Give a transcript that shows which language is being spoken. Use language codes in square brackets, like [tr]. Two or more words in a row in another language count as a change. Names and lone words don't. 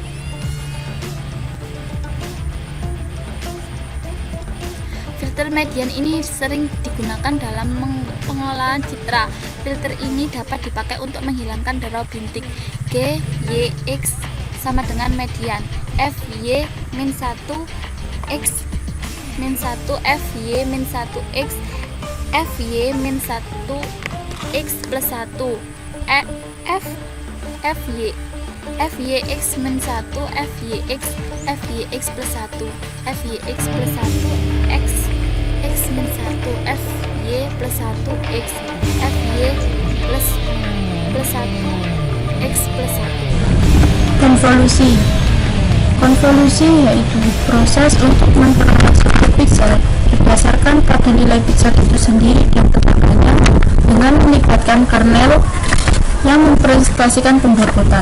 [id] Filter median ini sering digunakan dalam pengolahan citra. Filter ini dapat dipakai untuk menghilangkan draw bintik. GYX sama dengan median, FY min 1 X min 1 FY min 1 X FY min 1 X plus 1 FYX min 1 FYX plus 1 FYX plus 1 X min 1 FY plus 1 X FY plus 1 X plus 1. Konvolusi yaitu proses untuk memperoleh suatu piksel berdasarkan pada nilai piksel itu sendiri dan tetangganya dengan melibatkan kernel yang mempresentasikan pembobotan.